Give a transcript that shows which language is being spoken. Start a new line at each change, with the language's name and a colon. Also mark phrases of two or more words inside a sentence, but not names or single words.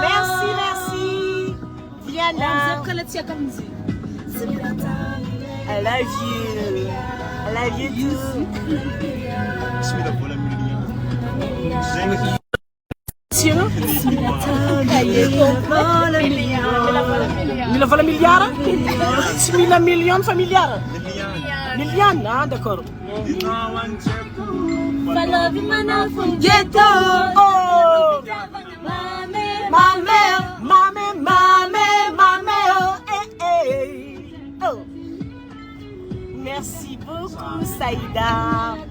English: Merci. Viana. I love you too.
Malagasy: Bismillah vola miliana. Mila vola miliara? Tsy mila million fa miliara? Miliana,
French: ah d'accord. Oh. Merci beaucoup Saïda.